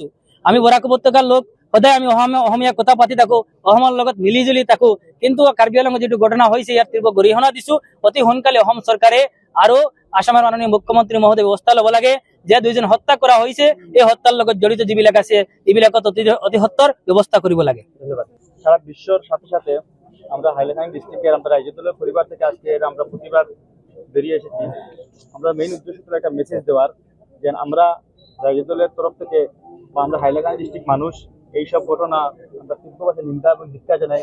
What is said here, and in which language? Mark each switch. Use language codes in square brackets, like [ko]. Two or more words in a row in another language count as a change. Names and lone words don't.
[as] আমি বৰাক উপত্যকাৰ লোক, সদায় আমি অসমীয়া কথা পাতি থাকোঁ, অসমৰ লগত মিলি জুলি থাকোঁ, কিন্তু কাৰ্বি আংলঙত যিটো ঘটনা হৈছে ইয়াত তীব্ৰ গৰিহণা দিছোঁ। অতি সোনকালে অসম চৰকাৰে আৰু আসামৰ মাননীয় মুখ্যমন্ত্ৰী মহোদয় ব্যৱস্থা ল'ব লাগে যে দুইজন হত্যা কৰা হৈছে, এই হত্যাৰ লগত জড়িত যিবিলাক আছে এইবিলাকত অতি সত্তৰ ব্যৱস্থা কৰিব লাগে। ধন্যবাদ। [bn] সারা বিশ্বর সাথে সাথে আমরা হাইলাকান্দি ডিস্ট্রিক্টের আমরা রাইজর দলের পরিবার থেকে আজকে আমরা প্রতিবাদ বেরিয়ে এসেছি। আমরা মেইন উদ্দেশ্য ছিল একটা মেসেজ দেওয়ার যে আমরা রাইজর দলের তরফ থেকে বা আমরা হাইলাকান্দি ডিস্ট্রিক্ট মানুষ এইসব ঘটনা আমরা তীব্রভাবে নিন্দা এবং ধিক্কার জানাই।